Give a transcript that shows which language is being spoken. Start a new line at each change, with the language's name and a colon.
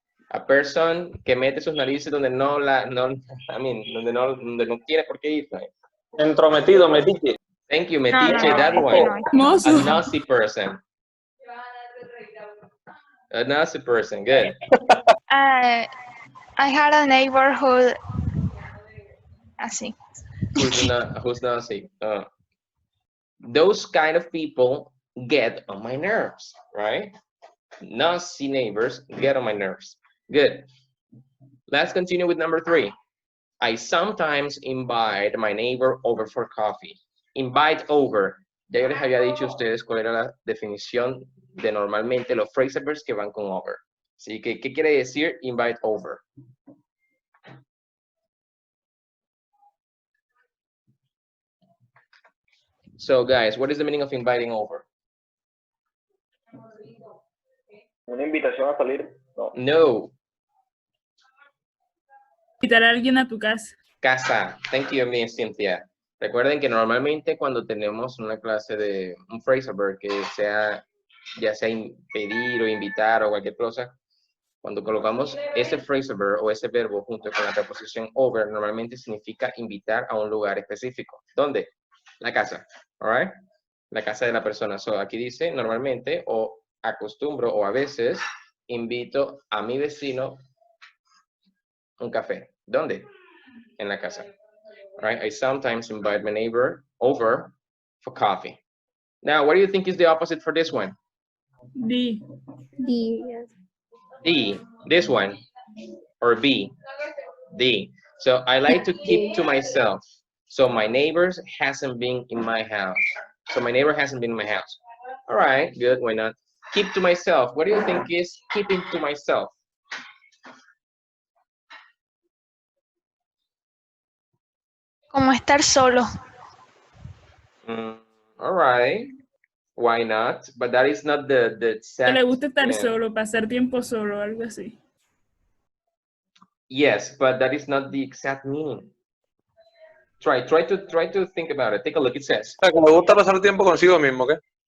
English: A person
Spanish: que mete sus narices donde donde no tiene por qué ir.
English: Right?
Spanish: Entrometido, metiche.
English: Thank you, metiche, that one. A nosy person. A nosy person, good. I had a neighborhood
Spanish: así.
English: Who's nosy? Those kind of people get on my nerves, right? Nosy neighbors get on my nerves. Good. Let's continue with number 3. I sometimes invite my neighbor over for coffee. Invite over.
Spanish: Ya yo les había dicho a ustedes cuál era la definición de normalmente los phrasal verbs que van con over. Así que, ¿qué quiere decir invite over?
English: So, guys, what is the meaning of inviting over?
Spanish: Una invitación a salir. No. No. Invitar a alguien a tu casa. Casa.
English: Thank you, Miss Cynthia.
Spanish: Recuerden que normalmente cuando tenemos una clase de un phrasal verb que sea, ya sea pedir o invitar o cualquier cosa, cuando colocamos ese phrasal verb o ese verbo junto con la preposición over, normalmente significa invitar a un lugar específico. ¿Dónde? La casa.
English: All right?
Spanish: La casa de la persona. So, aquí dice normalmente o acostumbro o a veces invito a mi vecino un café. ¿Dónde? En la casa.
English: Right? I sometimes invite my neighbor over for coffee. Now, what do you think is the opposite for this one? D. D, yes. D. This one. Or B. D. So I like to keep to myself. So my neighbors hasn't been in my house. So my neighbor hasn't been in my house. All right, good. Why not? Keep to myself. What do you think is keeping to myself?
Spanish: Como estar solo.
English: All right. Why not? But that is not the
Spanish: Que
English: exact,
Spanish: le gusta estar solo, pasar tiempo solo, algo así.
English: Yes, but that is not the exact meaning. Try to think about it. Take a look. It says.
Spanish: O sea, que me gusta pasar tiempo consigo mismo, ¿qué?